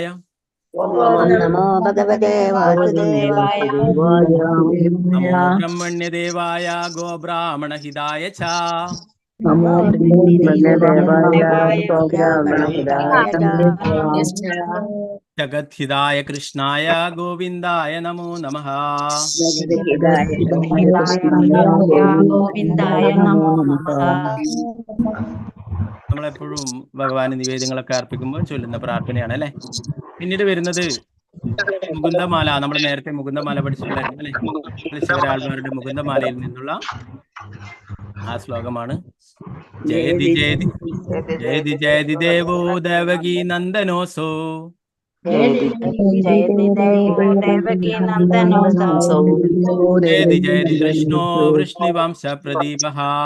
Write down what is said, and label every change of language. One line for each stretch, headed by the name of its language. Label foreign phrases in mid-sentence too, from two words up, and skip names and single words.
Sanskrit: ഓം നമോ ഭഗവതേ വാസുദേവായ. നമോ ബ്രഹ്മണ്യദേവായ ഗോബ്രാഹ്മണഹിതായ ച നമോ ബ്രഹ്മണ്യദേവായ ഗോബ്രാഹ്മണഹിതായ ജഗദ്ഹിതായ കൃഷ്ണായ ഗോവിന്ദായ നമോ നമഃ. ഗോവിന്ദായ നമോ നമഃ.
Malayalam: നമ്മളെപ്പോഴും ഭഗവാന് നിവേദ്യങ്ങളൊക്കെ അർപ്പിക്കുമ്പോൾ ചൊല്ലുന്ന പ്രാർത്ഥനയാണ് അല്ലെ. പിന്നീട് വരുന്നത് മുകുന്ദമാല. നമ്മൾ നേരത്തെ മുകുന്ദമാല പഠിച്ചിട്ടുണ്ടായിരുന്നു അല്ലെ. ശിവരാൾമാരുടെ മുകുന്ദമാലയിൽ നിന്നുള്ള ആ ശ്ലോകമാണ്.
Sanskrit: ജയതി ജയതി ജയതി ജയതി ദേവോ ദേവകീ നന്ദനോസോ ജയതി ജയതി കൃഷ്ണോ വൃഷ്ണിവംശ പ്രദീപഃ